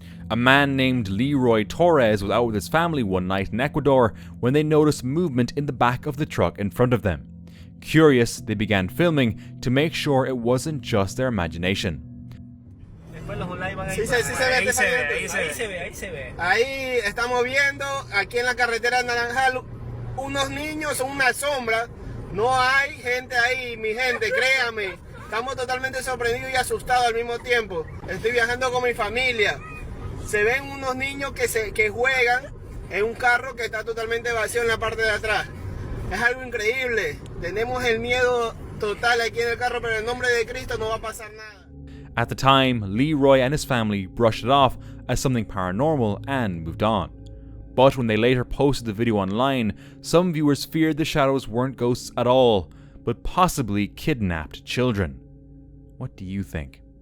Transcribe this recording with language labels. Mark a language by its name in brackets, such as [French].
[English] A man named Leroy Torres was out with his family one night in Ecuador when they noticed movement in the back of the truck in front of them. Curious, they began filming to make sure it wasn't just their imagination. [Spanish] Sí, se ve. Ahí estamos viendo, aquí en la carretera Naranjal, unos niños, son una sombra. No hay gente ahí, mi gente, créame. Estamos totalmente sorprendidos y asustados al mismo tiempo. Estoy viajando con mi familia. Se ven unos niños que juegan en un carro que está totalmente vacío en la parte de atrás. Es algo increíble. Tenemos el miedo total aquí en el carro, pero en nombre de Cristo no va a pasar nada. [English] At the time, Leroy and his family brushed it off as something paranormal and moved on. But when they later posted the video online, some viewers feared the shadows weren't ghosts at all, but possibly kidnapped children. What do you think?